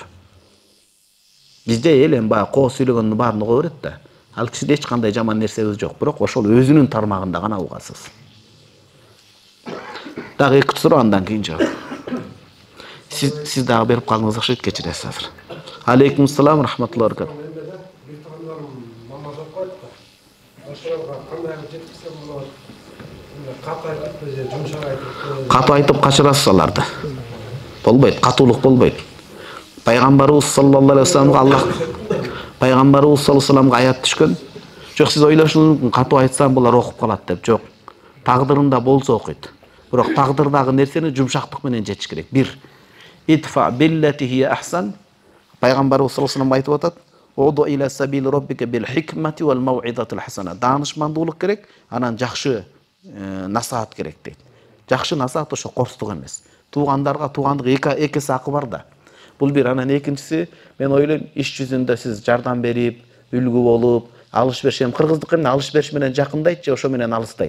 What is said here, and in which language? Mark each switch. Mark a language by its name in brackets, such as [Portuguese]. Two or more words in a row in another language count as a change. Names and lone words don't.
[Kyrgyz] Бизде эл эми баягы коо сүйлөгөндүн баарын уга берет да. Ал кишиде эч кандай жаман нерсебиз жок, бирок ошол өзүнүн тармагында гана угасыз. Дагы эки суроо андан кийин жооп. Сиз дагы берип калдыңыз окшойт, кечиресиз азыр. [Arabic] وعليكم السلام ورحمة الله وبركاته. [Kyrgyz] Катуу айтып качырасыз аларды. Болбойт, катуулук болбойт. Пайгамбарыбыз [Arabic] صلى الله عليه وسلم [Kyrgyz] Пайгамбарыбыз [Arabic] صلى الله عليه وسلم [Kyrgyz] аят түшкөн. Жок, сиз ойлошуңуз мүмкүн, катуу айтсам булар окуп калат деп. Жок. Тагдырында болсо окуйт. Бирок тагдырдагы нерсени жумшактык менен жетиш керек. [Arabic] Бир, ادفع بالتي هي أحسن. [Kyrgyz] Пайгамбарыбыз [Arabic] صلى الله عليه وسلم [Kyrgyz] айтып атат: [Arabic] "ادع إلى سبيل ربك بالحكمة والموعظة الحسنة." [Kyrgyz] Данышмандуулук керек, анан жакшы насаат керек дейт. Жакшы насаат ошо корстук эмес. Туугандарга туугандык экеси акы бар да. Бул бир, анан экинчиси, мен ойлойм, иш жүзүндө сиз жардам берип, үлгү болуп, алыш бериш, кыргыздык эмне алыш бериш менен жакындайт же ошо менен алыстайт.